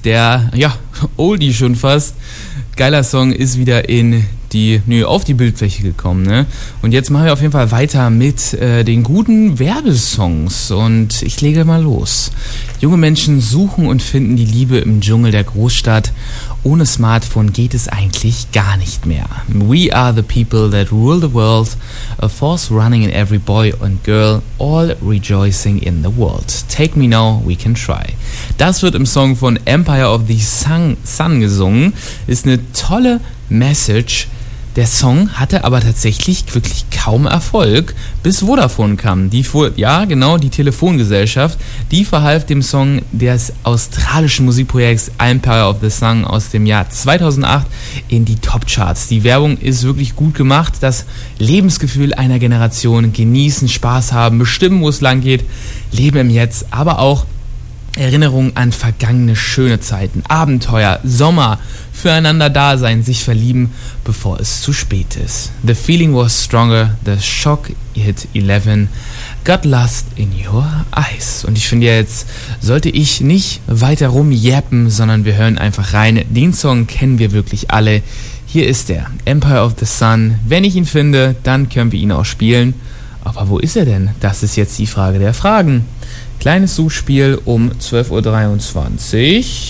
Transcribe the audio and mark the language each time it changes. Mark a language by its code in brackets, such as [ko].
[de] Der, ja, Oldie schon fast. Geiler Song ist wieder auf die Bildfläche gekommen, ne? Und jetzt machen wir auf jeden Fall weiter mit den guten Werbesongs. Und ich lege mal los. Junge Menschen suchen und finden die Liebe im Dschungel der Großstadt. Ohne Smartphone geht es eigentlich gar nicht mehr. [en] We are the people that rule the world. A force running in every boy and girl. All rejoicing in the world. Take me now, we can try. [de] Das wird im Song von Empire of the Sun gesungen. Ist eine tolle Message. Der Song hatte aber tatsächlich wirklich kaum Erfolg, bis Vodafone kam. Die Telefongesellschaft, die verhalf dem Song des australischen Musikprojekts Empire of the Sun aus dem Jahr 2008 in die Topcharts. Die Werbung ist wirklich gut gemacht. Das Lebensgefühl einer Generation, genießen, Spaß haben, bestimmen, wo es lang geht, leben im Jetzt, aber auch Erinnerungen an vergangene schöne Zeiten, Abenteuer, Sommer, füreinander da sein, sich verlieben, bevor es zu spät ist. [en] The feeling was stronger, the shock hit 11, got lost in your eyes. [de] Und ich finde jetzt, sollte ich nicht weiter rumjappen, sondern wir hören einfach rein. Den Song kennen wir wirklich alle. Hier ist er, Empire of the Sun. Wenn ich ihn finde, dann können wir ihn auch spielen. Aber wo ist er denn? Das ist jetzt die Frage der Fragen. Kleines Suchspiel um 12.23 Uhr.